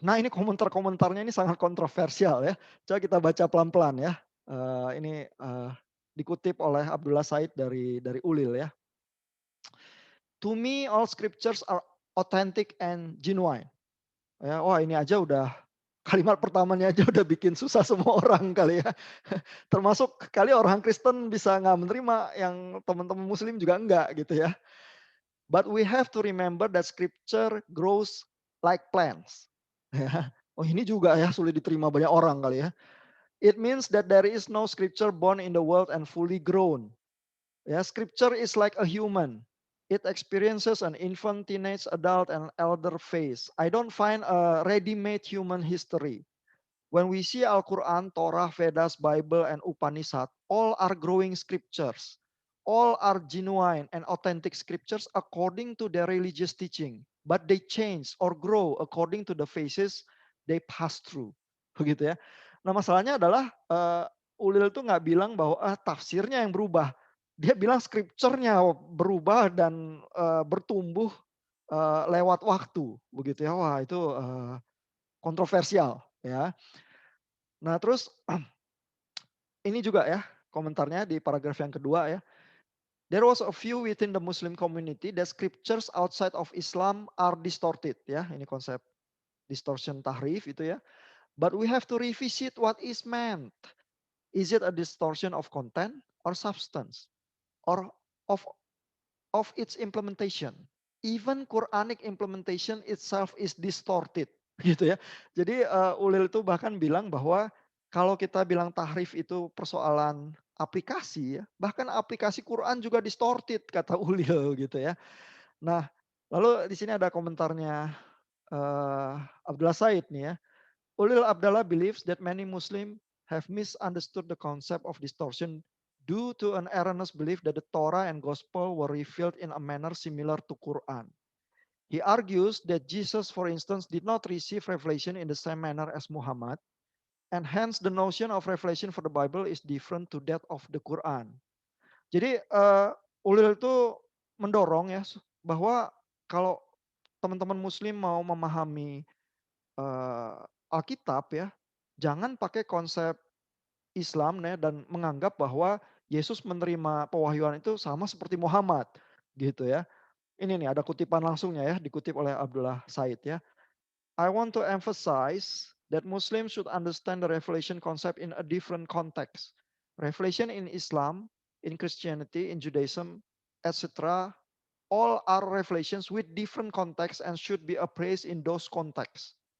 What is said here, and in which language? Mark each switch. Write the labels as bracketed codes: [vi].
[id] Nah, ini komentar-komentarnya ini sangat kontroversial ya. Coba kita baca pelan-pelan ya. Ini dikutip oleh Abdullah Said dari Ulil ya. [en] To me all scriptures are authentic and genuine. [id] Ya, wah ini aja udah kalimat pertamanya aja udah bikin susah semua orang kali ya. Termasuk kali orang Kristen bisa nggak menerima, yang teman-teman Muslim juga enggak gitu ya. [en] But we have to remember that scripture grows like plants. [id] Ya. Oh ini juga ya sulit diterima banyak orang kali ya. [en] It means that there is no scripture born in the world and fully grown. Yeah, scripture is like a human. It experiences an infant, teenage, adult, and elder phase. I don't find a ready-made human history. When we see Al-Quran, Torah, Vedas, Bible, and Upanishad, all are growing scriptures. All are genuine and authentic scriptures according to their religious teaching. But they change or grow according to the phases they pass through. [id] Begitu ya. Nah masalahnya adalah Ulil tuh nggak bilang bahwa tafsirnya yang berubah. Dia bilang scripture-nya berubah dan bertumbuh lewat waktu, begitu ya. Wah itu kontroversial ya. Nah terus ini juga ya komentarnya di paragraf yang kedua ya. [en] There was a view within the Muslim community that scriptures outside of Islam are distorted ya. [id] Ini konsep distortion tahrif itu ya. [en] But we have to revisit what is meant. Is it a distortion of content or substance? Or of its implementation? Even Quranic implementation itself is distorted. Gitu ya. [id] Jadi Ulil itu bahkan bilang bahwa kalau kita bilang tahrif itu persoalan aplikasi ya, bahkan aplikasi Quran juga distorted kata Ulil gitu ya. Nah, lalu di sini ada komentarnya Abdullah Said nih ya. [en] Ulil Abdallah believes that many Muslim have misunderstood the concept of distortion due to an erroneous belief that the Torah and Gospel were revealed in a manner similar to Quran. He argues that Jesus, for instance, did not receive revelation in the same manner as Muhammad, and hence the notion of revelation for the Bible is different to that of the Quran. [id] Jadi Ulil itu mendorong ya bahwa kalau teman-teman Muslim mau memahami Alkitab ya, jangan pakai konsep Islam ya dan menganggap bahwa Yesus menerima pewahyuan itu sama seperti Muhammad gitu ya. Ini nih ada kutipan langsungnya ya, dikutip oleh Abdullah Said ya. [en] I want to emphasize that Muslims should understand the revelation concept in a different context. Revelation in Islam, in Christianity, in Judaism, etc. all are revelations with different contexts and should be appraised in those contexts.